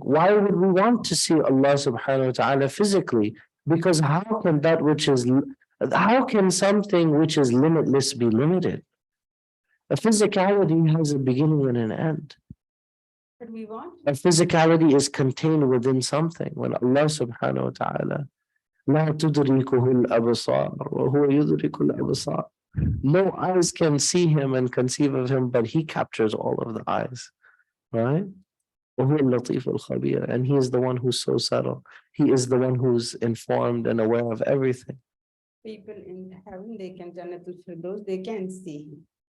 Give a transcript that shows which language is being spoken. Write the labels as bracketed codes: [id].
[en] Why would we want to see Allah subhanahu wa ta'ala physically? Because how can something which is limitless be limited? A physicality has a beginning and an end. But we want. A physicality is contained within something. When [ar] Allah subhanahu wa ta'ala, لا تدركه الأبصار وهو يدرك الأبصار. [en] No eyes can see him and conceive of him, but he captures all of the eyes, right? [ar] وهو اللطيف الخبير, [en] and he is the one who's so subtle. He is the one who's informed and aware of everything. People in heaven, they can Jannatul Firdaus, they can see him.